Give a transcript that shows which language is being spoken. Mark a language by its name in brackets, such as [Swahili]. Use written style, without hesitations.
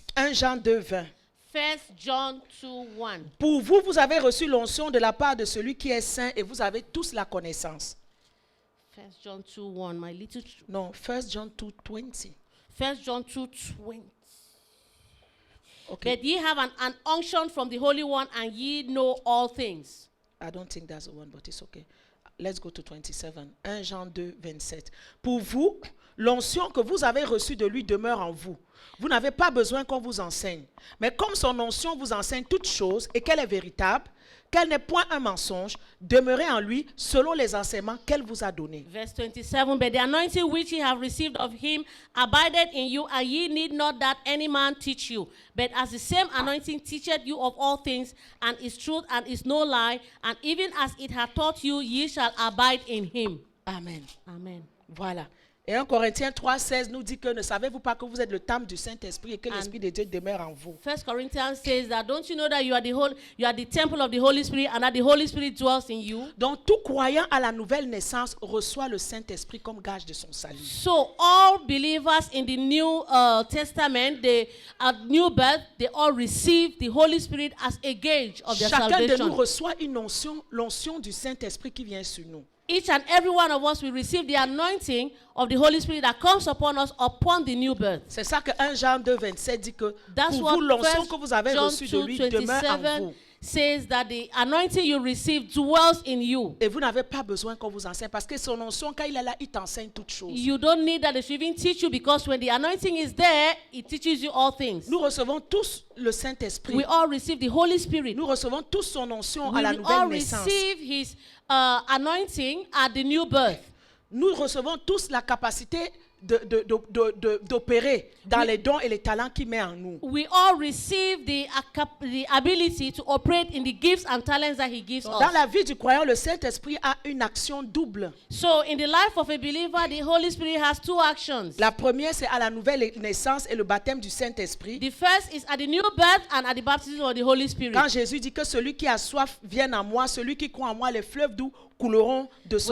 [French] 1 Jean 2, 20. [English] 1 John 2, 1. [French] Pour vous, vous avez reçu l'onction de la part de celui qui est saint et vous avez tous la connaissance. [English] 1 John 2, 1. My little. Non, 1 John 2, 20. 1 John 2, 20. Okay. But ye have an unction from the Holy One, and ye know all things. I don't think that's the one, but it's okay. Let's go to 27. 1 Jean 2, 27. [French] Pour vous, l'onction que vous avez reçue de lui demeure en vous. Vous n'avez pas besoin qu'on vous enseigne. Mais comme son onction vous enseigne toutes choses et qu'elle est véritable, qu'elle n'est point un mensonge, demeurez en lui selon les enseignements qu'elle vous a donnés. [English] Verse 27. But the anointing which ye have received of him abideth in you, and ye need not that any man teach you. But as the same anointing teacheth you of all things, and is truth and is no lie, and even as it hath taught you, ye shall abide in him. Amen. Amen. [French] Voilà. Et 1 Corinthiens 3, 16 nous dit que ne savez-vous pas que vous êtes le temple du Saint-Esprit et que l'Esprit de Dieu demeure en vous. [English] 1 Corinthians says that, don't you know that you are the temple of the Holy Spirit, and that the Holy Spirit dwells in you? [French] Donc tout croyant à la nouvelle naissance reçoit le Saint-Esprit comme gage de son salut. [English] So all believers in the New Testament, they at new birth, they all receive the Holy Spirit as a gauge of their [French] Chacun de nous [English] salvation. [French] reçoit une onction, l'onction du Saint-Esprit qui vient sur nous. [English] Each and every one of us will receive the anointing of the Holy Spirit that comes upon us upon the new birth. [French] C'est ça que 1 Jean 2, 27 dit que [English] That's [French] pour [English] what [French] vous, l'onction [English] 1 [French] que vous avez [English] John [French] reçue de lui demeure en [English] 2:27 [French] vous. [English] says that the anointing you receive dwells in you. [French] Et vous n'avez pas besoin qu'on vous enseigne parce que son onction, quand il est là, il t'enseigne toutes choses. [English] You don't need that they should even teach you, because when the anointing is there, it teaches you all things. [French] Nous recevons tous le Saint-Esprit. [English] We all receive the Holy Spirit. [French] Nous recevons tous son onction [English] We [French] à la [English] all [French] nouvelle naissance. [English] receive his anointing at the new birth. [French] nous recevons tous la capacité d'opérer dans les dons et les talents qu'il met en nous. [English] We all receive the ability to operate in the gifts and talents that He gives [French] Dans [English] us. [French] la vie du croyant, le Saint-Esprit a une action double. [English] So in the life of a believer, the Holy Spirit has two actions. [French] La première, c'est à la nouvelle naissance et le baptême du Saint-Esprit. [English] The first is at the new birth and at the baptism of the Holy Spirit. [French] Quand Jésus dit que celui qui a soif vienne à moi, celui qui croit en moi, les fleuves d'eau couleront de son